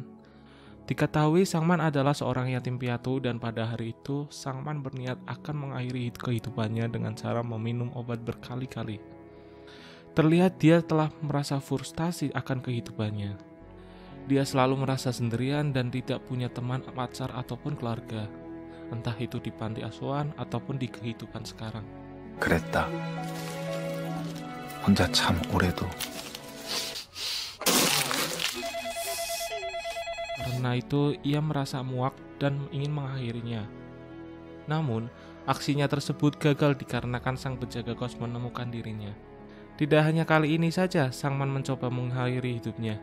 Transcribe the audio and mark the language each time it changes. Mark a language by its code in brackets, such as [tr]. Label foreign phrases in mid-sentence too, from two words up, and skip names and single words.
[id] Diketahui Sangman adalah seorang yatim piatu dan pada hari itu Sangman berniat akan mengakhiri kehidupannya dengan cara meminum obat berkali-kali. Terlihat dia telah merasa frustasi akan kehidupannya. Dia selalu merasa sendirian dan tidak punya teman, pacar ataupun keluarga. Entah itu di panti asuhan ataupun di kehidupan sekarang. [ko] 그랬다. 혼자 참 오래도. [id] Karena itu, ia merasa muak dan ingin mengakhirinya. Namun, aksinya tersebut gagal dikarenakan sang penjaga kos menemukan dirinya. Tidak hanya kali ini saja, Sangman mencoba mengakhiri hidupnya.